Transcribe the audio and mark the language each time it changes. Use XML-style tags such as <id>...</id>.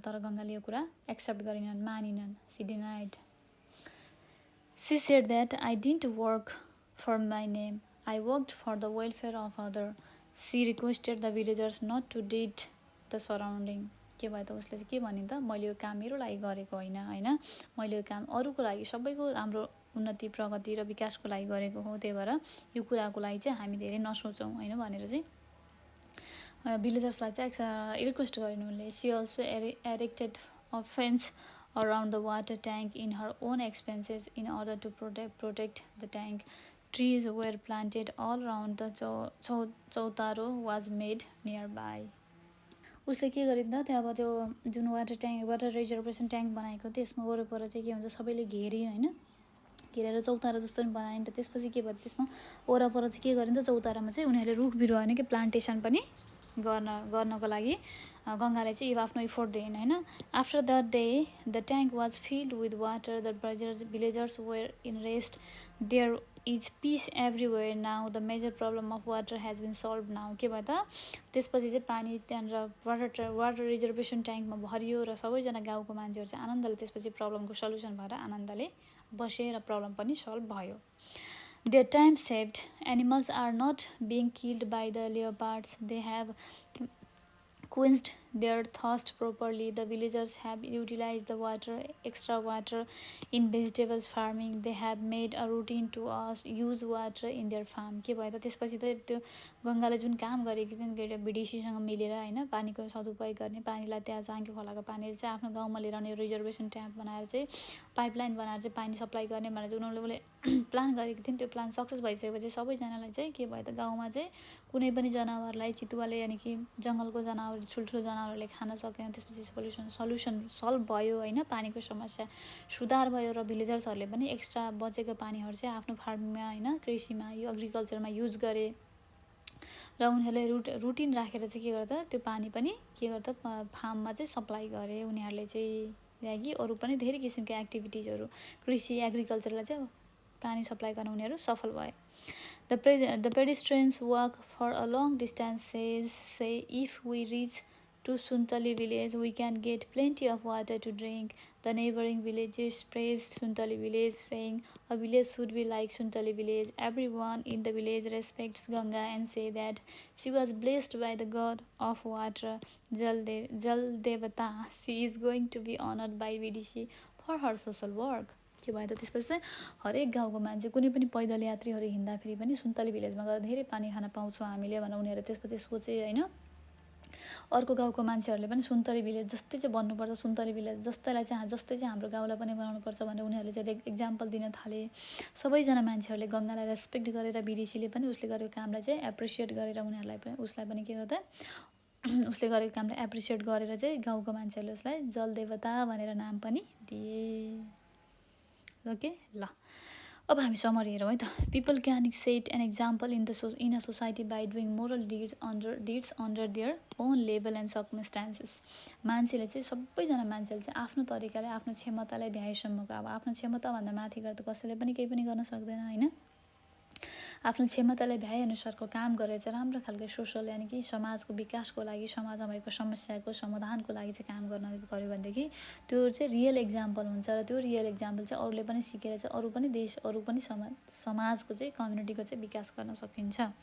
<ne>तर गङ्गाले यो कुरा accept गरिनन्, मानिनन्।</ne> <en>She denied. She said that I didn't work for my name, I worked for the welfare of other. She requested the villagers not to did the surrounding.</en> <ne>के भयो त उसले चाहिँ के भन्यो त, मैले यो काम मेरो लागि गरेको होइन, मैले यो काम अरूको लागि सबैको राम्रो उन्नति प्रगति र विकासको लागि गरेको हो, त्यही भएर यो कुराको लागि चाहिँ हामी धेरै नसोचौँ होइन भनेर चाहिँ भिलेजर्सलाई चाहिँ रिक्वेस्ट गरिनु उनले।</ne> <en>She also erected a fence around the water tank in her own expenses in order to protect the tank. Trees were planted all around the chautaro was made nearby.</en> <ne>उसले के गरिन् त त्यहाँ अब त्यो जुन वाटर रिजर्भेसन ट्याङ्क बनाएको त्यसमा वरपर चाहिँ के हुन्छ सबैले घेर्यो होइन, घेरेर चौतारो जस्तो पनि बनाइन्। त त्यसपछि के भयो त्यसमा वरपर चाहिँ के गरिन् त चौतारामा चाहिँ उनीहरूले रुख बिरुवा होइन कि प्लान्टेसन पनि गर्नको लागि गङ्गाले चाहिँ आफ्नो इफोर्ट दिएन होइन।</ne> <en>After that day the tank was filled with water. The villagers were in rest. There is peace everywhere now. The major problem of water has been solved now.</en> <ne>के भयो त त्यसपछि चाहिँ पानी त्यहाँनिर वाटर रिजर्भेसन ट्याङ्कमा भरियो र सबैजना गाउँको मान्छेहरू चाहिँ आनन्दले त्यसपछि प्रब्लमको सल्युसन भएर आनन्दले बसे र प्रब्लम पनि सल्भ भयो।</ne> <en>Their time saved. Animals are not being killed by the leopards. They have quenched their thirst properly. The villagers have utilized the extra water in vegetables farming. They have made a routine to use water in their farm.</en> <ne>के भयो त त्यसपछि त त्यो गङ्गाले जुन काम गरेकी थिइन् भिडिसीसँग मिलेर होइन पानीको सदुपयोग गर्ने, पानीलाई त्यहाँ चाङ्के खोलाको पानीले चाहिँ आफ्नो गाउँमा लिएर आउने रिजर्भेसन ट्याङ्क बनाएर चाहिँ पाइपलाइन बनाएर चाहिँ पानी सप्लाई गर्ने भनेर चाहिँ उनीहरूले प्लान गरेको थिइन्। त्यो प्लान सक्सेस भइसकेपछि सबैजनालाई चाहिँ के भयो त गाउँमा चाहिँ कुनै पनि जनावरलाई चितुवाले यानि कि जङ्गलको जनावर ठुल्ठुलो जनावरले खान सकेन। त्यसपछि सल्युसन सल्भ भयो होइन, पानीको समस्या सुधार भयो र भिलेजर्सहरूले पनि एक्स्ट्रा बचेको पानीहरू चाहिँ आफ्नो फार्मिङमा होइन कृषिमा यो एग्रिकल्चरमा युज गरे र उनीहरूले रुटिन राखेर चाहिँ के गर्दा त्यो पानी पनि के गर्दा फार्ममा चाहिँ सप्लाई गरे उनीहरूले चाहिँ लागि अरू पनि धेरै किसिमका एक्टिभिटिजहरू कृषि एग्रिकल्चरलाई चाहिँ पानी सप्लाई गर्न उनीहरू सफल भए।</ne> <en>The pedestrians walk for a long distance say if we reach to Suntali village we can get plenty of water to drink. The neighboring villages praise Suntali village saying a village should be like Suntali village. Everyone in the village respects Ganga and say that she was blessed by the god of water Jal Devata. She is going to be honored by VDC for her social work.</en> <ne>के भयो त त्यसपछि चाहिँ हरेक गाउँको मान्छे कुनै पनि पैदल यात्रीहरू हिँड्दाखेरि पनि सुन्तली भिलेजमा गएर धेरै पानी खान पाउँछौँ हामीले भनेर उनीहरू त्यसपछि सोचे होइन। अर्को गाउँको मान्छेहरूले पनि सुन्तली भिलेज जस्तै चाहिँ बन्नुपर्छ, सुन्तली भिलेज जस्तै चाहिँ हाम्रो गाउँलाई पनि बनाउनुपर्छ भनेर उनीहरूले चाहिँ एक्जाम्पल दिन थाले। सबैजना मान्छेहरूले गङ्गालाई रेस्पेक्ट गरेर भिडिसीले पनि उसले गरेको कामलाई चाहिँ एप्रिसिएट गरेर उनीहरूलाई पनि उसलाई पनि के गर्दा उसले गरेको कामलाई एप्रिसिएट गरेर चाहिँ गाउँको मान्छेहरूले उसलाई जलदेवता भनेर नाम पनि दिए। ओके ल अब हामी समरी हेरौँ है त।</ne> <en>People can set an example in a society by doing moral deeds under their own level and circumstances.</en> <ne>मान्छेले चाहिँ सबैजना मान्छेले चाहिँ आफ्नो तरिकाले आफ्नो क्षमतालाई भ्याएसम्मको अब आफ्नो क्षमताभन्दा माथि गर्दा कसैले पनि केही पनि गर्न सक्दैन होइन। आफ्नो क्षमतालाई भ्याएअनुसारको काम गरेर चाहिँ राम्रो खालको सोसल यानि कि समाजको विकासको लागि समाजमा भएको समस्याको समाधानको लागि चाहिँ काम गर्न गऱ्यो भनेदेखि त्यो चाहिँ रियल एक्जाम्पल हुन्छ र त्यो रियल एक्जाम्पल चाहिँ अरूले पनि सिकेर चाहिँ अरू पनि देश अरू पनि समाजको चाहिँ कम्युनिटीको चाहिँ विकास गर्न सकिन्छ।</ne>